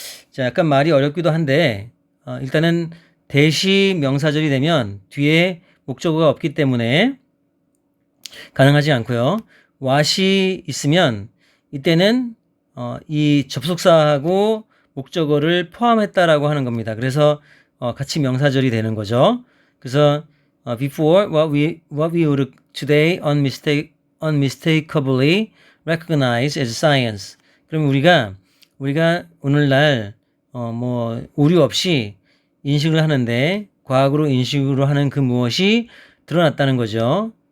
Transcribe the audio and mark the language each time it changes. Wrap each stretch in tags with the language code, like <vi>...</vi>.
<ko>자, 약간 말이 어렵기도 한데 일단은 that이 명사절이 되면 뒤에 목적어가 없기 때문에 가능하지 않고요. what이 있으면 이때는 이 접속사하고 목적어를 포함했다라고 하는 겁니다. 그래서 같이 명사절이 되는 거죠.</ko> <en>그래서 before what we would today unmistakably recognize as science.</en> <ko>그럼 우리가 오늘날 뭐 오류 없이 인식을 하는데 과학으로 인식으로 하는 그 무엇이 드러났다는 거죠.</ko>